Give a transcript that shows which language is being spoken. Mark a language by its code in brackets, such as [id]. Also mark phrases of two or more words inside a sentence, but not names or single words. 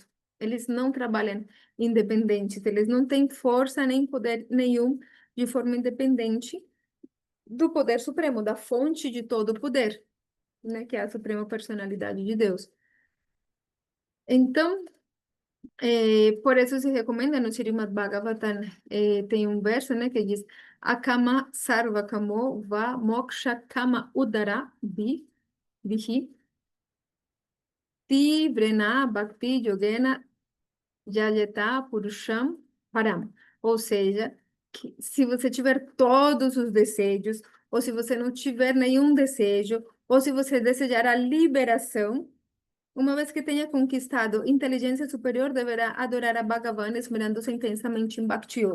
[pt] Eles não trabalham independentes, eles não têm força nem poder nenhum de forma independente do poder supremo, da fonte de todo o poder, né, que é a Suprema Personalidade de Deus. Então, por isso se recomenda no Srimad Bhagavatam, tem um verso, né, que diz [sa] अकाम सर्व कामो वा मोक्ष काम उदार धीः तीव्रेण भक्ति योगेन यजेत पुरुषं परम्. [pt] Ou seja, que se você tiver todos os desejos, ou se você não tiver nenhum desejo, ou se você desejar a liberação, uma vez que tenha conquistado inteligência superior, deverá adorar a Bhagavan, esmerando-se intensamente em Bhakti Yoga.